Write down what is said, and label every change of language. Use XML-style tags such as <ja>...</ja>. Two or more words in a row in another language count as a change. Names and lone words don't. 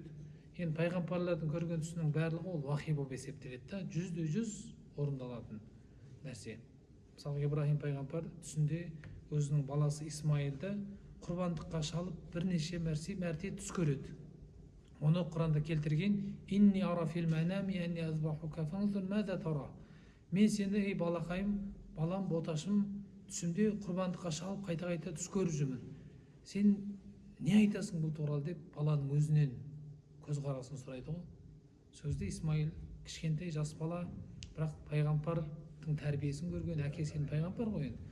<kk>Енді пайғамбарлардың көрген түсінің барлығы ол уахи болып есептеледі да, 100% орындалатын нәрсе. Мысалы Ибраһим пайғамбар түсінде өзінің баласы Исмайылды құрбандыққа шалып бірнеше мәрте түс көреді. Оны Құранда келтірген:</kk> <ar>«إني أرى في المنام أني أذبحك فانظر ماذا ترى».</ar> <kk>Мен сені, ей балақайым, балам, боташым, түсімде құрбандыққа шалып қайта түс көріп жүрмін. Сен не айтасың бұл туралы деп баланың өзінен көзқарасын сұрайды ғой. Сөзде Исмайыл кішкентай жас бала, бірақ пайғамбардың тәрбиесін көрген, әкесінің пайғамбар ғой енді.</kk>